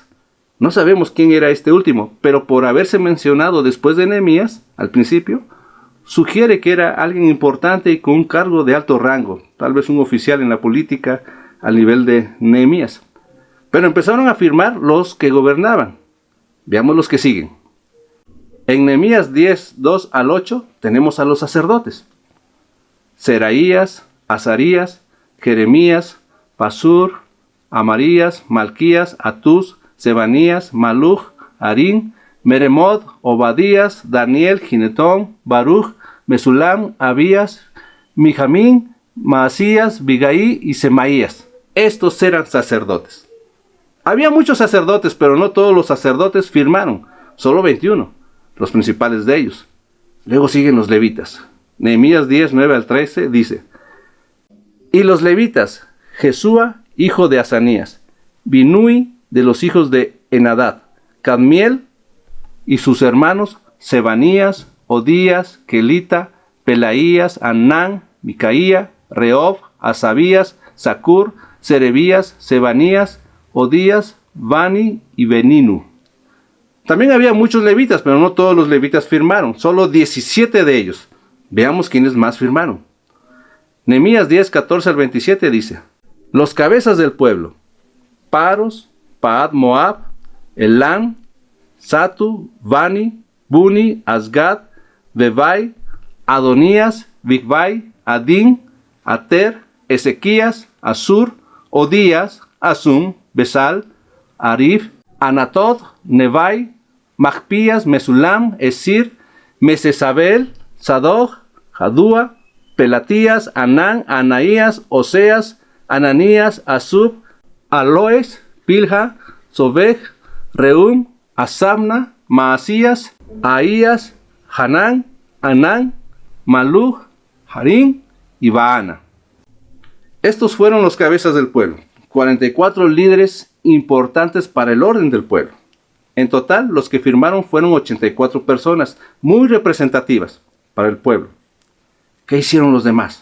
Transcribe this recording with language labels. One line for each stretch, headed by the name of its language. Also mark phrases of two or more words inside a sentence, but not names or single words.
Spanish: No sabemos quién era este último, pero por haberse mencionado después de Nehemías, al principio, sugiere que era alguien importante y con un cargo de alto rango, tal vez un oficial en la política al nivel de Nehemías. Pero empezaron a firmar los que gobernaban. Veamos los que siguen. En Nehemías 10:2-8 tenemos a los sacerdotes: Seraías, Azarías, Jeremías, Pasur, Amarías, Malquías, Atús, Sebanías, Maluj, Harín, Meremot, Obadías, Daniel, Ginetón, Baruch, Mesulam, Abías, Mijamín, Maasías, Bigaí y Semaías. Estos eran sacerdotes. Había muchos sacerdotes, pero no todos los sacerdotes firmaron, solo 21, los principales de ellos. Luego siguen los levitas. Nehemías 10:9-13 dice: y los levitas, Jesúa, hijo de Asanías, Binui, de los hijos de Enadad, Cadmiel y sus hermanos, Sebanías, Odías, Kelita, Pelaías, Anán, Micaía, Reob, Asabías, Zacur, Serebías, Sebanías, Odías, Bani y Beninu. También había muchos levitas, pero no todos los levitas firmaron, solo 17 de ellos. Veamos quiénes más firmaron. Nehemías 10:14-27 dice: los cabezas del pueblo, Paros, Paad Moab, Elam, Satu, Bani, Buni, Asgad, Bebai, Adonías, Bigbai, Adín, Ater, Ezequías, Asur, Odías, Asum, Besal, Arif, Anatot, Nebai, Magpías, Mesulam, Esir, Mesesabel, Sadoc, Jadúa, Pelatías, Anán, Anaías, Oseas, Ananías, Asub, Aloes, Pilja, Sobej, Reum, Asabna, Maasías, Ahías, Hanán, Anán, Maluj, Harín y Baana. Estos fueron los cabezas del pueblo, 44 líderes importantes para el orden del pueblo. En total, los que firmaron fueron 84 personas, muy representativas para el pueblo. ¿Qué hicieron los demás?